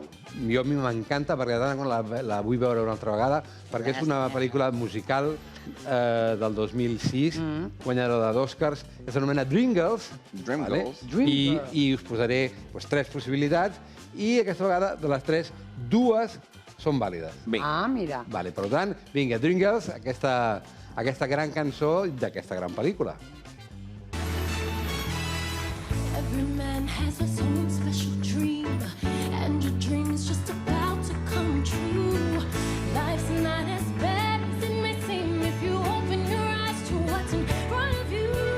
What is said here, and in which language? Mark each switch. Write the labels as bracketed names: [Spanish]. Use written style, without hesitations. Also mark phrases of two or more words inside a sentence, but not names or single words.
[Catalan] Jo a mi m'encanta, perquè la vull veure una altra vegada, perquè és una pel·lícula musical del 2006, guanyadora d'Oscars, que s'anomena Dreamgirls. Dreamgirls. I us posaré 3 possibilitats, i aquesta vegada, de les 3, 2 són vàlides. Ah, mira. Vale, per tant, vinga, Dreamgirls, aquesta gran cançó d'aquesta gran pel·lícula. [English] Every man has his own special dream, and your dream is just about to come true. Life's not as bad as it may seem if you open your eyes to what's in front of you.